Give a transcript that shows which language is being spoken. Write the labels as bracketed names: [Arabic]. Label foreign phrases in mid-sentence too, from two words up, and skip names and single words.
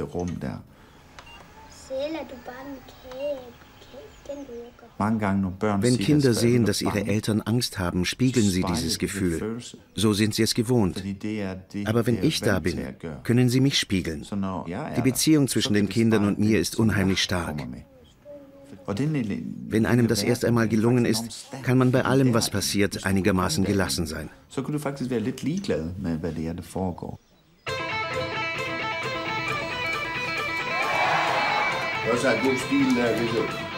[German] Wenn Kinder sehen, dass ihre Eltern Angst haben, spiegeln sie dieses Gefühl. So sind sie es gewohnt. Aber wenn ich da bin, können sie mich spiegeln. Die Beziehung zwischen den Kindern und mir ist unheimlich stark. Wenn einem das erst einmal gelungen ist, kann man bei allem, was passiert, einigermaßen gelassen sein. [Danish] Så kan du faktisk være lidt ligeglad med, hvad det er, der foregår. Det er også en god stil der, hvis du...